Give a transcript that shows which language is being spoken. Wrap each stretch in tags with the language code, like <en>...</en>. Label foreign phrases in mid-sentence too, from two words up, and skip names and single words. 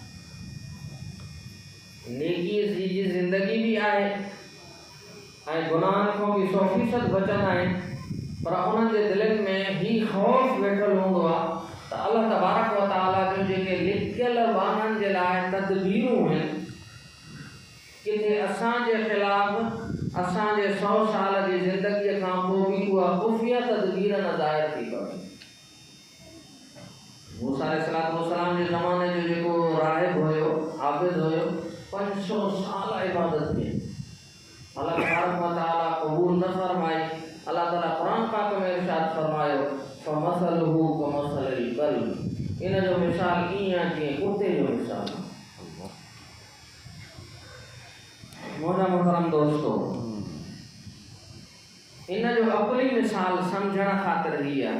<sd>नेकी जी ज़िंदगी भी आहे ऐं गुनाहनि खां बि 100% बचंदा आहिनि, पर उन्हनि जे दिलनि में ही ख़ौफ़ वेठल हूंदो आहे त</sd> <ar>الله تبارك وتعالى</ar> <sd>जो जेके लिखियल बाननि जे लाइ तदबीरूं आहिनि किथे असांजे ख़िलाफ़ असांजे 100 साल जी ज़िंदगीअ खां पोइ बि उहा खुफ़िया तदबीर न ज़ाहिर थी पवे। मूसा अलैहिस्सलाम जे ज़माने जो जेको राहिब हुयो, आबिद हुयो, 500 साल इबादत कई,</sd> <ar>الله تبارك وتعالى</ar> <sd>क़बूल न फरमाई। अल्लाह ताला क़ुरान पाक में इरशाद फरमायो</sd> <ar>فمثله كمثل الكلب</ar> <sd>इन जो मिसाल ईअं जीअं कुते जो मिसाल। मोजा मोहतरम दोस्तों, इन जो अकुली मिसाल समझण ख़ातिर ही आहे।</sd>